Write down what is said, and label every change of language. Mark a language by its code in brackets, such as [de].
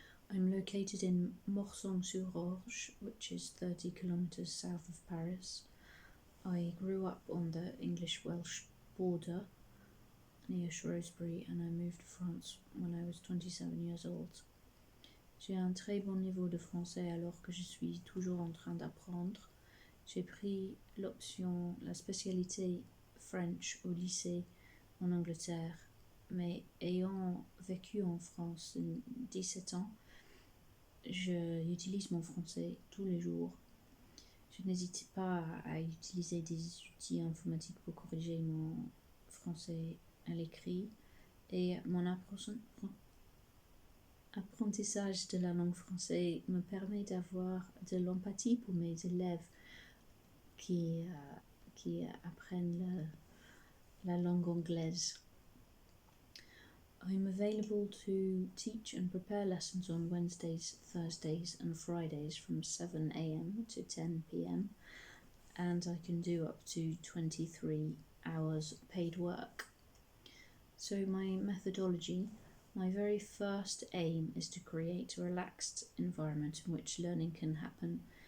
[en] I'm located in Morsang-sur-Orge, which is 30 kilometers south of Paris. I grew up on the English-Welsh border near Shrewsbury, and I moved to France when I was 27 years old. [fr] J'ai un très bon niveau de français alors que je suis toujours en train d'apprendre. J'ai pris la spécialité French au lycée en Angleterre, mais ayant vécu en France 17 ans, j'utilise mon français tous les jours. Je n'hésite pas à utiliser des outils informatiques pour corriger mon français à l'écrit et mon apprentissage de la langue française me permet d'avoir de l'empathie pour mes élèves qui apprennent la langue anglaise. [en] I'm available to teach and prepare lessons on Wednesdays, Thursdays and Fridays from 7 a.m. to 10 p.m. and I can do up to 23 hours paid work. So my methodology, my very first aim is to create a relaxed environment in which learning can happen.